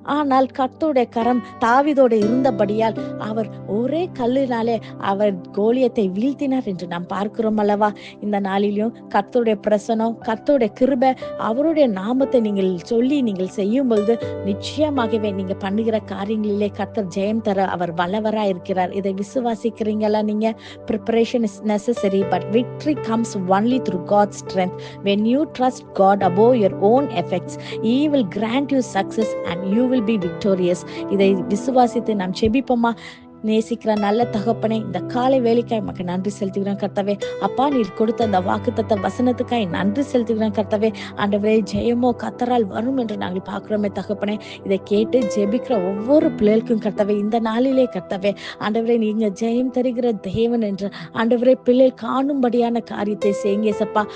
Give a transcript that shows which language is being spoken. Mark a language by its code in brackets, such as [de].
[ta] ஆனால் கர்த்தருடைய கரம் தாவீதோட இருந்தபடியால் அவர் ஒரே கல்லினாலே அவர் கோலியத்தை வீழ்த்தினார் என்று நாம் பார்க்கிறோம் அல்லவா? இந்த நாளிலும் கர்த்தருடைய பிரசனம், கர்த்தருடைய கிருபை, அவருடைய நாமத்தை நீங்கள் சொல்லி நீங்கள் செய்யும் பொழுது நிச்சயமாகவே நீங்க பண்ணுகிற காரியங்களிலே கர்த்தர் ஜெயம் தர அவர் வல்லவரா இருக்கிறார். இதை விசுவாசிக்கிறீங்களா? நீங்க [en] preparation is necessary, but victory comes only through God's strength. When you trust God above your own effects, He will grant you success and you will be victorious. [ta] இதை விசுவாசித்து நாம் ஜெபிப்போமா? நேசிக்கிற நல்ல தகப்பனே, இந்த காலை வேலைக்காய் நமக்கு நன்றி செலுத்துகிறேன் கர்த்தாவே. அப்பா, நீர் கொடுத்த அந்த வாக்குத்தத்த வசனத்துக்காய் நன்றி செலுத்துகிறேன் கர்த்தாவே. ஆண்டவரே, ஜெயமோ கர்த்தரால் வரும் என்று நாங்கள் பார்க்கிறோமே தகப்பனே. இதை கேட்டு ஜெபிக்கிற ஒவ்வொரு பிள்ளைகளுக்கும் கர்த்தாவே, இந்த நாளிலே கர்த்தாவே ஆண்டவரே, நீங்க ஜெயம் தருகிற தேவன் என்று ஆண்டவரே பிள்ளை காணும்படியான காரியத்தை செய்யுங்க சப்பா.